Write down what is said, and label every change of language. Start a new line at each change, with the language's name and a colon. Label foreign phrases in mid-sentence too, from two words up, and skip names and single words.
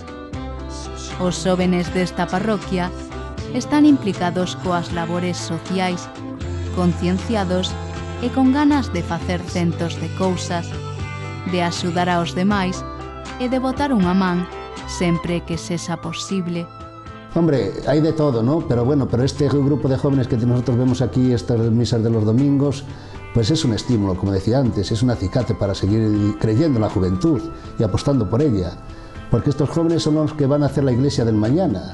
Galician: Os xóvenes desta parroquia están implicados coas labores sociais, concienciados e con ganas de facer centos de cousas, de axudar aos demais e de botar unha man sempre que sexa posible.
Spanish: Hombre, hay de todo, ¿no? Pero bueno, pero este grupo de jóvenes que nosotros vemos aquí, estas misas de los domingos, pues es un estímulo, como decía antes, es un acicate para seguir creyendo en la juventud y apostando por ella. Porque estos jóvenes son los que van a hacer la iglesia del mañana.